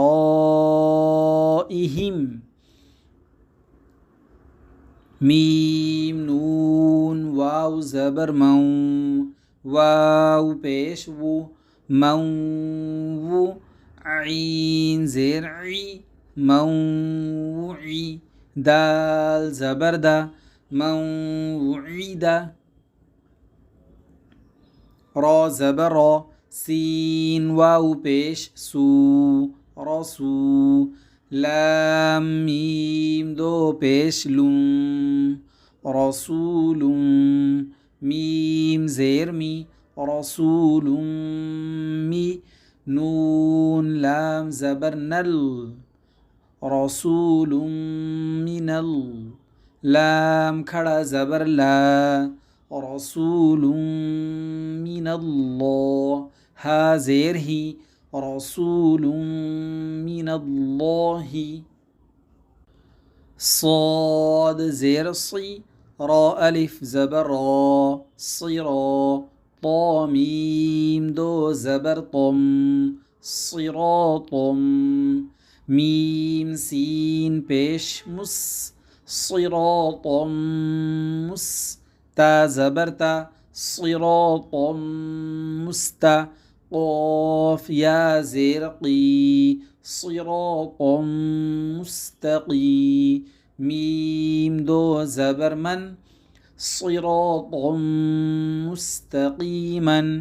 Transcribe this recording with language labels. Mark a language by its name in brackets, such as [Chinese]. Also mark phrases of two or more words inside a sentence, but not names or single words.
[Urdu] رائہم میم نون واو زبر موں واو پیش وو موں وو عین زیر عی موعی دال زبر دا موعیدہ را زبر را سین واو پیش سو رسو لام میم دو پیش لم رسول میم زیر می رسول می نون لام زبر نل رسول من لام کھڑا زبر لا [Arabic] رسول من اللہ [Urdu] ہا زیر ہی [Arabic] رسول من اللہ [Urdu] صاد زیر صی را الف زبر را صرا طا میم دو زبر طم صراطم میم سین پیش مس صراطم مس تا زبر تا صراطم مستا قاف یا زیر قی صراطم مستقی میم دو زبر من [Arabic] صراطم مستقیما